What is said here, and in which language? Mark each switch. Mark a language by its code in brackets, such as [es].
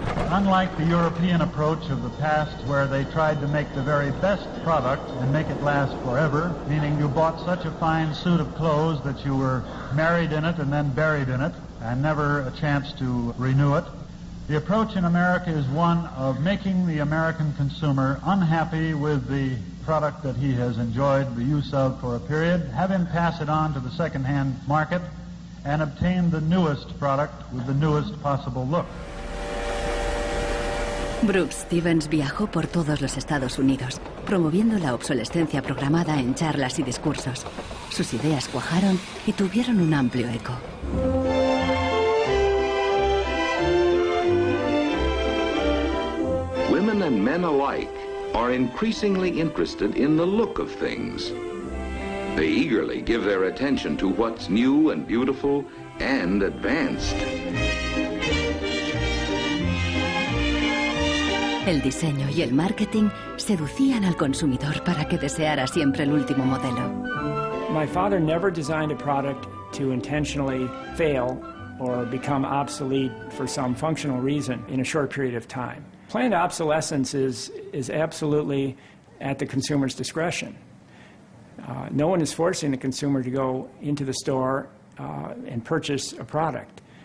[en] Unlike the European approach of the past where they tried to make the very best product and make it last forever, meaning you bought such a fine suit of clothes that you were married in it and then buried in it and never a chance to renew it, the approach in America is one of making the American consumer unhappy with the product that he has enjoyed the use of for a period, have him pass it on to the second-hand market, and obtain the newest product with the newest possible look. [es] Brooks Stevens viajó por todos los Estados Unidos, promoviendo la obsolescencia programada en charlas y discursos. Sus ideas cuajaron y tuvieron un amplio eco. [en] Women and men alike are increasingly interested in the look of things. They eagerly give their attention to what's new and beautiful and advanced. [es] El diseño y el marketing seducían al consumidor para que deseara siempre el último modelo. [en] My father never designed a product to intentionally fail or become obsolete for some functional reason in a short period of time. Planned obsolescence is absolutely at the consumer's discretion. No one is forcing the consumer to go into the store and purchase a product.